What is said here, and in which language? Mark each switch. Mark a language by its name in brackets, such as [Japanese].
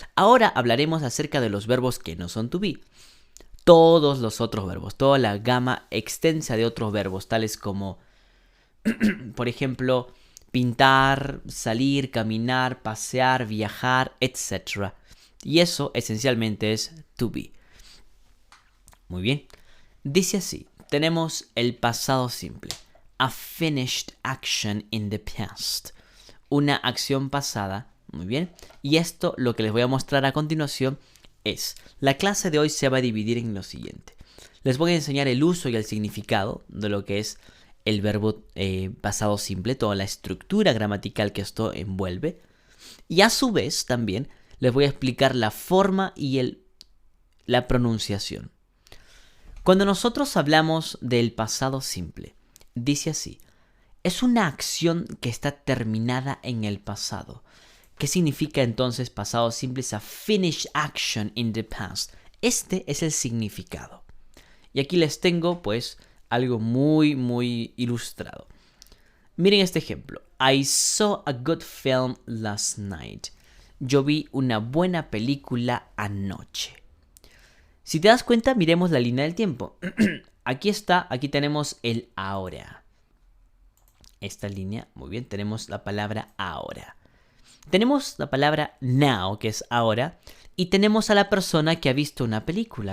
[Spanish] Ahora hablaremos acerca de los verbos que no son to be. Todos los otros verbos, toda la gama extensa de otros verbos, tales como, por ejemplo, pintar, salir, caminar, pasear, viajar, etc. Y eso esencialmente es to be. Muy bien. Dice así, tenemos el pasado simple. [English] A finished action in the past. [Spanish] Una acción pasada. Muy bien. Y esto, lo que les voy a mostrar a continuación, es, la clase de hoy se va a dividir en lo siguiente. Les voy a enseñar el uso y el significado de lo que es el verbo pasado simple, toda la estructura gramatical que esto envuelve. Y a su vez también les voy a explicar la forma y la pronunciación. Cuando nosotros hablamos del pasado simple, dice así, es una acción que está terminada en el pasado. ¿Qué significa entonces pasado simple? Es [English] a finished action in the past. [Spanish] Este es el significado. Y aquí les tengo pues algo muy ilustrado. Miren este ejemplo. [English] I saw a good film last night. [Spanish] Yo vi una buena película anoche. Si te das cuenta, miremos la línea del tiempo. Aquí tenemos el ahora. Esta línea, muy bien, tenemos la palabra ahora. Tenemos la palabra now, que es ahora, y tenemos a la persona que ha visto una película.